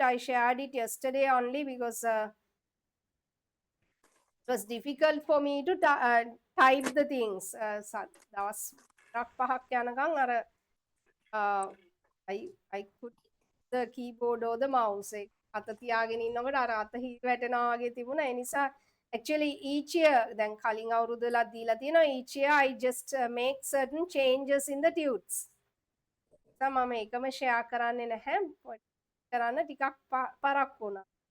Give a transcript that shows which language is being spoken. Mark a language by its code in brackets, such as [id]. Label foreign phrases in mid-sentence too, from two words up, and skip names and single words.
[en] I shared it yesterday only because it was difficult for me to type the things. I could the keyboard or the mouse [si] අත තියාගෙන ඉන්නකොට අර අත හිර වැටෙනවා වගේ තිබුණා. ඒ නිසා [en] actually each year [si] දැන් කලින් අවුරුද්දලත් දීලා තියෙනවා, [en] each year I just make certain changes in the tutes. [si] මම එකම share කරන්නේ නැහැ. කරන්න ටිකක් පරක්කු වුණා.